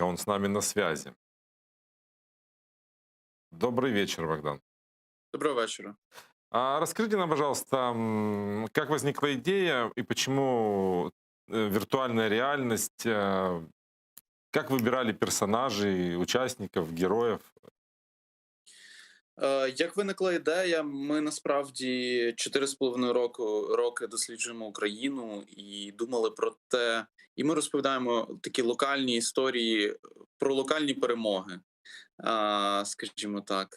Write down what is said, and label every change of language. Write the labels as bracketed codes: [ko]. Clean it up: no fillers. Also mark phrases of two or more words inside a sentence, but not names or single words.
[ru] Он с нами на связи. Добрый вечер, Богдан. Доброго вечера. Расскажите нам, пожалуйста, как возникла идея и почему виртуальная реальность, как выбирали персонажей, [uk] участників, героїв? Як виникла ідея, ми насправді 4,5 роки досліджуємо Україну і думали про те, і ми розповідаємо такі локальні історії про локальні перемоги, скажімо так.